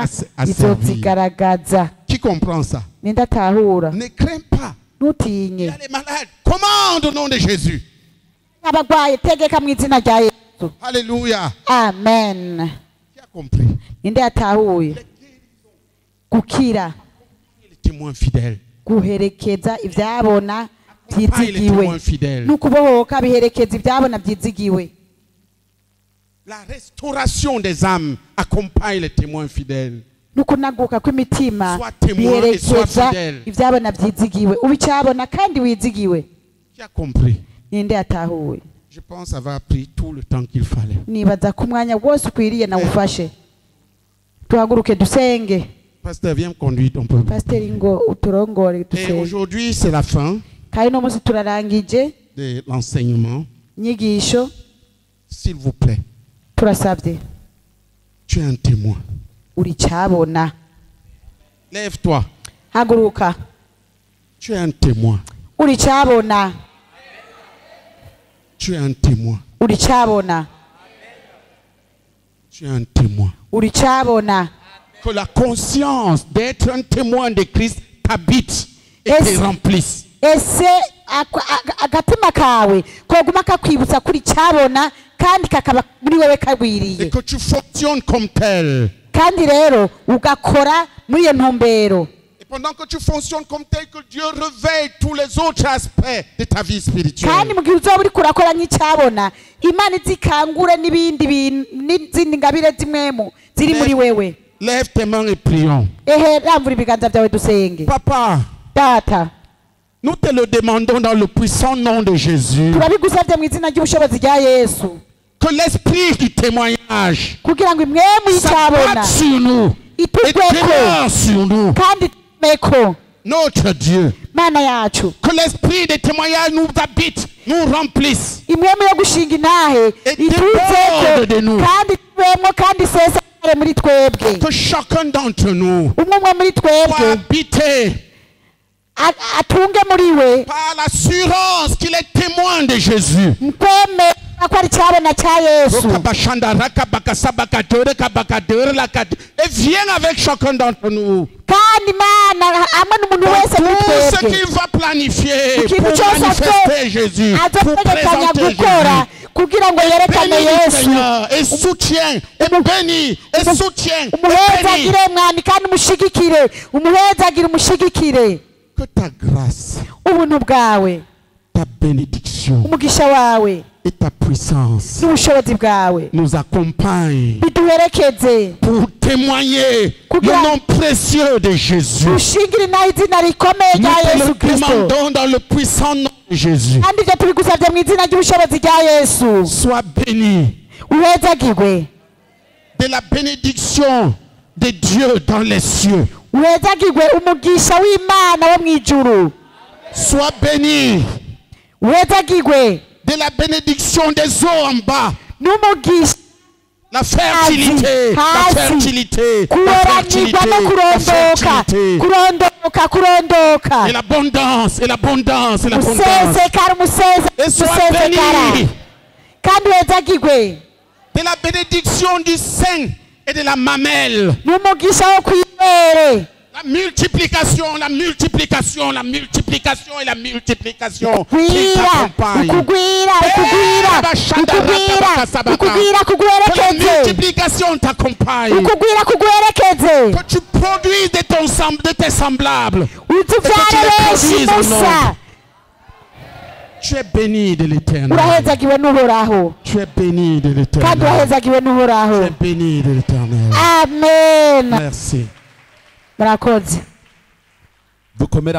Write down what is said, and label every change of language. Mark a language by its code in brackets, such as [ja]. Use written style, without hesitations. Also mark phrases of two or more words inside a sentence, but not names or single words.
[fr] à servir. [rn] izozigaragaza. [fr] Qui comprend ça? [rn] Ninde atahura? [fr] Ne crains pas. Il y [rn] Ntutinye. [fr] a les malades. Commande au nom de Jésus. [rn] Abagwaye tegeka mu izina rya Yesu. [fr] Alléluia. Amen. Qui a compris? [rn] Ninde yatahuye? Gukira, [fr] Les témoins fidèles. [rn] guherekeza ivyabona [fr] Pas les [rn] vyizigiwe. [fr] témoins fidèles. [rn] Nukubohoka biherekeza ivyabona vyizigiwe. [fr] La restauration des âmes accompagne les témoins fidèles. [rn] Nukunaguka kw'imitima [fr] Sois témoin et sois [rn] biherekeza [fr] fidèle. [rn] ivyabona vyizigiwe. Ubicabona kandi wizigiwe. [fr] Qui a compris? [rn] Ninde yatahuye? [fr] Je pense avoir pris tout le temps qu'il fallait. [rn] Nibaza ku mwanya wose ukwiriye nawufashe. Tuhaguruke dusenge. [fr] Pasteur, viens me conduire ton peuple. [rn] Pasiteri ngo uturongore [fr] Et [rn] dusenge. [fr] aujourd'hui, c'est la fin [rn] Kandi no munsi turarangije [fr] de l'enseignement. [rn] inyigisho. [fr] S'il vous plaît, [rn] Turasabye [fr] tu es un témoin. [rn] uricabona. [fr] Lève-toi. [rn] Haguruka. [fr] Tu es un témoin. [rn] Uricabona. [fr] Tu es un témoin. [rn] Uricabona. [fr] Tu es un témoin. [rn] Uricabona. [fr] Que la conscience d'être un témoin de Christ t'habite et te Est-ce- remplisse. [rn] Ese agatima kawe koguma kakwibutsa kuri cabona kandi kakaba muri wewe [fr] Et [rn] kagwiriye. [fr] que tu fonctionnes comme tel. [rn] Kandi rero ugakora muri iyo ntumbero. [fr] Et pendant que tu fonctionnes comme tel, que Dieu réveille tous les autres aspects de ta vie spirituelle. [rn] Kandi mu gihe uzoba uriko urakora nk'icabona Imana izikangure n'ibindi bintu n'izindi ngabire zimwemu ziri muri wewe. [fr] Lève tes mains et prions. [rn] Ehe, ramvura ibiganza byawe dusenge. [fr] Papa, [rn] Data, [fr] nous te le demandons dans le puissant nom de Jésus. [rn] turabigusavye mu izina ry'ubushobozi rya Yesu [fr] Que l'esprit du témoignage [rn] kugira ngo imwemu y'icabona [fr] s'abatte sur nous et [rn] itugweko [fr] demeure sur nous. [rn] kandi tumeko [fr] Notre Dieu. [rn] Mana yacu. [fr] Que l'esprit des témoignages nous habite, nous remplisse. [rn] Imwemu yo gushinga intahe [fr] Et [rn] ituzeko [fr] déborde de nous. [rn] kandi tubemo kandi sesare muri twebwe. [fr] Que chacun d'entre nous [rn] Umwe muri [fr] soit [rn] twebwe [fr] habité [rn] atunge muri we [fr] par l'assurance qu'il est témoin de Jésus. [rn] mkweme ko ari cyabona cya Yesu. [fr] Et viens avec chacun d'entre nous. [rn] Kandi Mana hamwe n'umuntu wese muri [fr] Tout ce [rn] twebwe [fr] qu'il va planifier [rn] ikintu [fr] pour [rn] cyose [fr] manifester Jésus, pour [rn] azotegekanya [fr] présenter [rn] gukora [fr] Jésus. [rn] kugira ngo yerekane [fr] Bénis le [rn] Yesu. [fr] Seigneur et soutiens et bénis et soutiens et bénis. [rn] Umuhezagire mwami kandi umushigikire umuhezagire umushigikire. [fr] Que ta grâce, [rn] Ubuntu bwawe [fr] ta bénédiction [rn] umugisha wawe [fr] et ta puissance [rn] n'ubushobozi bwawe [fr] nous accompagne [rn] biduherekeze [fr] pour témoigner [rn] Kugira- [fr] le nom précieux de Jésus. [rn] dushingire naho izina rikomeye [fr] Nous [rn] rya [fr] te [rn] yesu [fr] le [rn] kirisito [fr] demandons dans le puissant nom de Jésus. [rn] kandi ibyo tubigusabye mu izina ry'ubushobozi rya yesu [fr] Sois béni [rn] uhezagirwe [fr] de la bénédiction de Dieu dans les cieux. [rn] uhezagirwe umugisha w'imana wo mu ijuru [fr] Sois béni [rn] uhezagirwe [fr] de la bénédiction des eaux en bas. [rn] n'umugisha [fr] La fertilité, la [rn] Hasi. [fr] fertilité, la [rn] kuroranirwa [fr] fertilité, [rn] no [fr] la [rn] kurondoka fertilité. kurondoka [fr] Et l'abondance, et l'abondance, et l'abondance. [rn] umusesekara [fr] Et sois [rn] umusesekara [fr] béni [rn] kandi uhezagirwe [fr] de la bénédiction du sein et de la mamelle. [rn] n'umugisha wo kw'ibere [fr] La multiplication, la multiplication, la multiplication et la multiplication qui [rn] kwira [fr] t'accompagne. [rn] ukugwira [fr] Que la [rn] kuguherekeze [fr] multiplication t'accompagne. [rn] ukugwira kuguherekeze [fr] Que tu produises de tes semblables. [rn] utuvyare benshi musa [fr] Tu es béni de l'Éternel. [rn] urahezagiwe n'uhoraho [fr] Tu es béni de [rn] kandi [fr] l'Éternel. [rn] urahezagiwe [fr] Tu [rn] n'uhoraho [fr] es béni de l'Éternel. [rn] amen [fr] Merci. [rn] murakoze dukomere